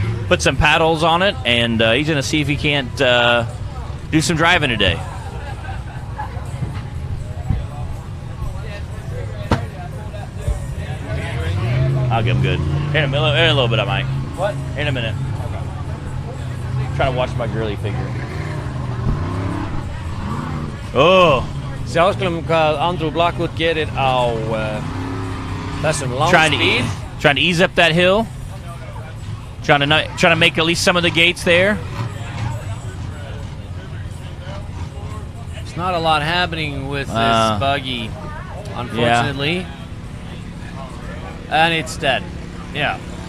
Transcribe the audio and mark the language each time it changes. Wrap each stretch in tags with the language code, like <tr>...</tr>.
<en>Put some paddles on it, and he's going to see if he can't do some driving today. I'll give him good. Here in a little bit, I might. What? In a minute. Trying to watch my girly figure. Oh!</en> <is>Sjá skulum hvað Andrew Blackwood gerir á þessum long speed.</is> <en>Trying to ease up that hill. Trying to make at least some of the gates there. There's not a lot happening with this buggy, unfortunately. Yeah. And it's dead. Yeah.</en>